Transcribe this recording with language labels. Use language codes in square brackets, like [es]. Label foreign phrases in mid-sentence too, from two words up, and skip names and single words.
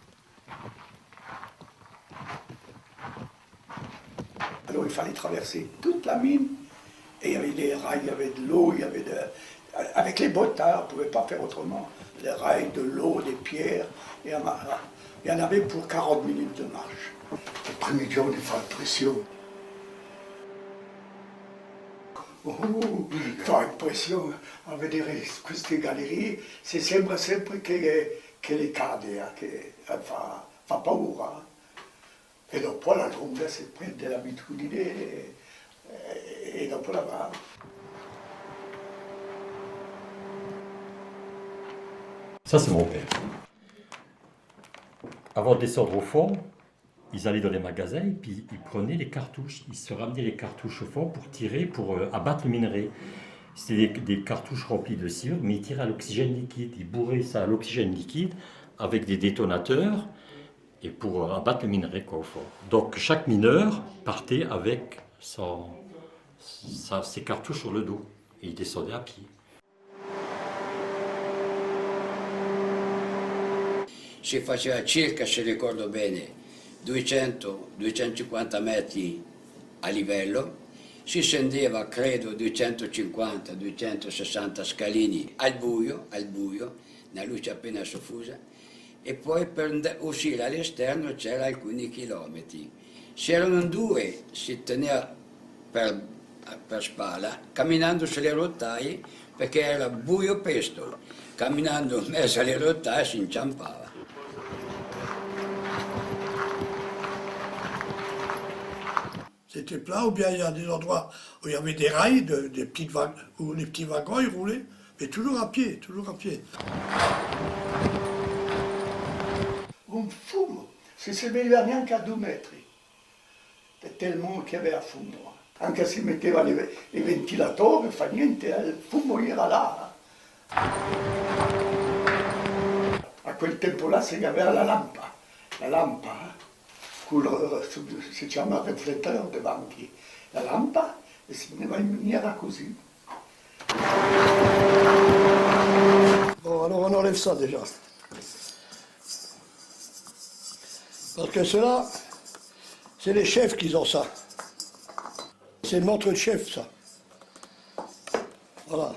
[fr] Alors il fallait traverser toute la mine et il y avait des rails, il y avait de l'eau, il y avait avec les bottes, on ne pouvait pas faire autrement. Les rails, de l'eau, des pierres, et il y en avait pour 40 minutes de marche. Le premier jour, il fait pression. [it] Fa impressione a vedere queste gallerie, si sembra sempre che le cade, che fa paura. E dopo la lunga si prende l'abitudine e dopo la va. [fr] Ça, c'est mon père. Avant de descendre au fond, ils allaient dans les magasins et puis ils prenaient les cartouches. Ils se ramenaient les cartouches au fond pour tirer, pour abattre le minerai. C'était des cartouches remplies de cire, mais ils tiraient à l'oxygène liquide. Ils bourraient ça à l'oxygène liquide avec des détonateurs et pour abattre le minerai au fond. Donc chaque mineur partait avec ses cartouches sur le dos et il descendait à pied. [it] Si faceva circa, se ricordo bene, 200-250 metri a livello, si scendeva credo 250-260 scalini al buio, una luce appena soffusa, e poi per uscire all'esterno c'era alcuni chilometri. Se erano due si teneva per spalla, camminando sulle rotaie perché era buio pesto, camminando in mezzo alle rotaie si inciampava. [fr] C'était plat, ou bien il y a des endroits où il y avait des rails, des petites vagues, où les petits wagons ils roulaient, mais toujours à pied, toujours à pied. [it] Un fumo, si si vedeva neanche a 2 metri, [fr] tellement qu'il y avait à fumo. [it] Anche se metteva les ventilatori, fa niente, il fumo era là. A quel tempo-là si aveva la lampa, si chiama riflettore davanti la lampa e si metteva in maniera così. [fr] Bon, alors on enlève ça déjà. Parce que cela, c'est les chefs qui ont ça. C'est le montre de chef, ça. Voilà.